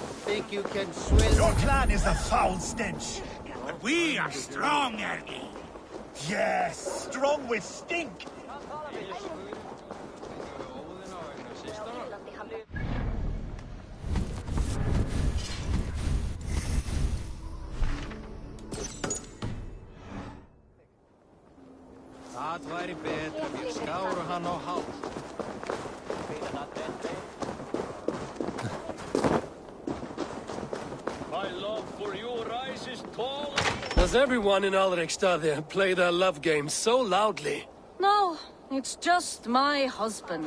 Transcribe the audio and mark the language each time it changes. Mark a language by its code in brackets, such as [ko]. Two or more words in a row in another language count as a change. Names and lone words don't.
[en] think you can swim? Your clan is a foul stench. But we are strong, Ergi. Yes, strong with stink. [is] Það væri betra við skáru hann á háls. [en] My love for you rises tall. Does everyone in Alrekstad play their love game so loudly? No, it's just my husband.